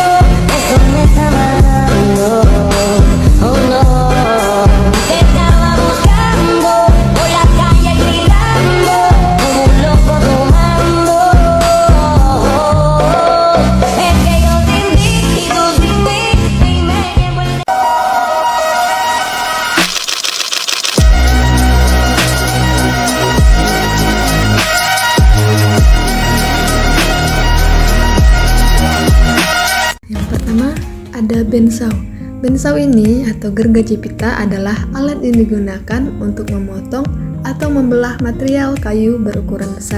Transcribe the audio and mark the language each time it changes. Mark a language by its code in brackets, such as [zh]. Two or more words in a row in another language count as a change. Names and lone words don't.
[es] Eso me estaba dando, oh no. Te estaba buscando, por la calle gritando, como un loco tomando. Es que yo sin ti y tú sin mí, y me llevo el... [id] Yang pertama ada bensau. Bensau ini atau gergaji pita adalah alat yang digunakan untuk memotong atau membelah material kayu berukuran besar.